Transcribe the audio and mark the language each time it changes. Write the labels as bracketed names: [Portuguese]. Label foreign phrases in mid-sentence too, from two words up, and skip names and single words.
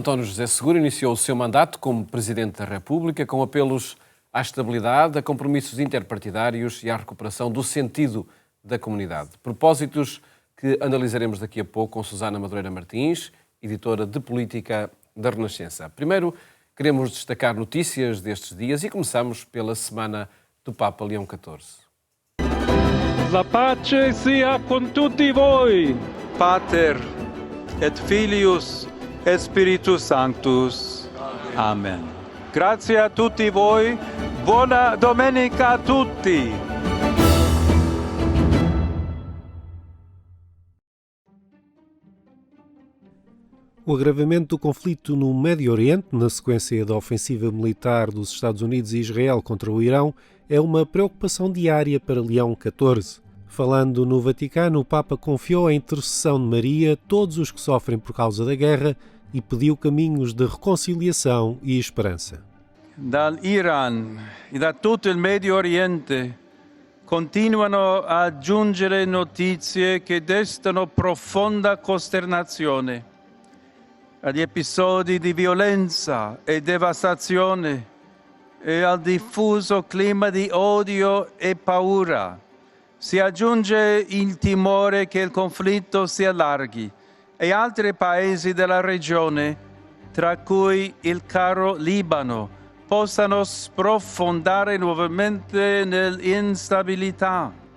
[Portuguese] António José Seguro iniciou o seu mandato como Presidente da República com apelos à estabilidade, a compromissos interpartidários e à recuperação do sentido da comunidade. Propósitos que analisaremos daqui a pouco com Susana Madureira Martins, editora de Política da Renascença. Primeiro, queremos destacar notícias destes dias e começamos pela semana do Papa Leão XIV. [Italian] La pace sia con tutti voi. [Latin] Pater et Filius et Spiritus Sanctus. [Italian] Amen. Grazie a tutti voi. Buona domenica a tutti. [Portuguese] O agravamento do conflito no Médio Oriente, na sequência da ofensiva militar dos Estados Unidos e Israel contra o Irão, é uma preocupação diária para Leão XIV. Falando no Vaticano, o Papa confiou à intercessão de Maria todos os que sofrem por causa da guerra e pediu caminhos de reconciliação e esperança. [Italian] Dall'Iran e da tutto il Medio Oriente continuano a giungere notizie che destano profonda costernazione. Agli episodi di violenza e devastazione e al diffuso clima di odio e paura si aggiunge il timore che il conflitto si allarghi e altri paesi della regione, tra cui il caro Libano, possano sprofondare nuovamente nell'instabilità.